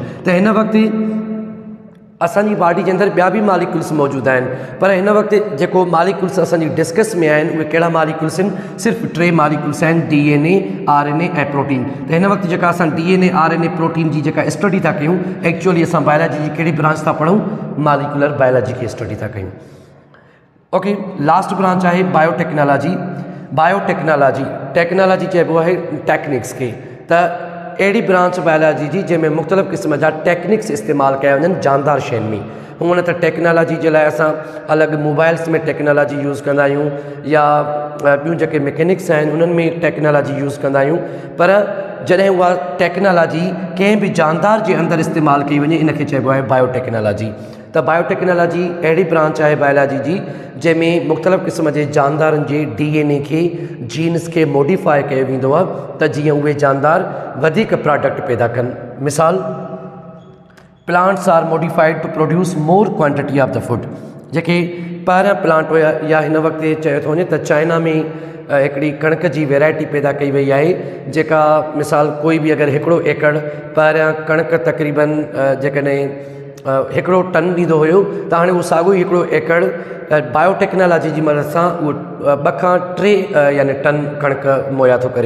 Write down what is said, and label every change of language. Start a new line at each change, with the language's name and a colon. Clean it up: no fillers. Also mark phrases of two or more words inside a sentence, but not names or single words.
Sindhi: त हिन वक़्तु असांजी बॉडी जे अंदरि ॿिया बि मालिक्यूल्स मौजूदु आहिनि, पर हिन वक़्तु जेको मालिक्यूल्स असांजी डिस्कस में आहिनि उहे कहिड़ा मालिक्यूल्स आहिनि? सिर्फ़ु 3 मालिक्यूल्स आहिनि, DNA, RNA ऐं प्रोटीन। त हिन वक़्तु जेका असां DNA, RNA, प्रोटीन जी जेका स्टडी था कयूं, एक्चुअली असां बायोलॉजी जी कहिड़ी ब्रांच था पढ़ूं?
English: molecular biology
Sindhi: की स्टडी था कयूं। ओके,
English: last branch
Sindhi: आहे बायोटेक्नोलॉजी। बायोटेक्नोलॉजी, टेक्नोलॉजी चइबो आहे टेक्निक्स खे। त अहिड़ी ब्रांच बायोलॉजी जी जंहिंमें मुख़्तलिफ़ क़िस्म जा टेक्निक्स इस्तेमालु कया वञनि जानदार शयुनि में। हूअं त टेक्नोलॉजी जे लाइ असां अलॻि मोबाइल्स में
English: technology use
Sindhi: कंदा आहियूं या ॿियूं जेके मैकेनिक्स आहिनि उन्हनि में
English: technology use
Sindhi: कंदा आहियूं, पर जॾहिं उहा टेक्नोलॉजी कंहिं बि जानदार जे अंदरि इस्तेमालु कई वञे इन खे चइबो आहे बायोटेक्नोलॉजी। त बायोटेक्नोलॉजी अहिड़ी ब्रांच आहे बायोलॉजी जी जंहिंमें मुख़्तलिफ़ क़िस्म जे जानदारनि जे DNA खे, जीन्स खे मॉडिफाई कयो वेंदो आहे त जीअं उहे जानदार वधीक प्रोडक्ट पैदा कनि। मिसाल,
English: plants are modified to produce more quantity of the food.
Sindhi: जेके पहिरियां प्लांट हुया या हिन वक़्तु चयो थो वञे त चाइना में हिकिड़ी कणिक जी वैरायटी पैदा कई वई आहे जेका मिसाल कोई बि अगरि हिकिड़ो एकड़ पहिरियां कणिक तक़रीबन जेकॾहिं हिकिड़ो टन ॾींदो हुयो त हाणे उहो साॻियो ई हिकिड़ो एकड़ बायोटेक्नोलॉजी जी मदद सां उहो 2 खां 3 यानी टन कणिक मुहैया थो करे।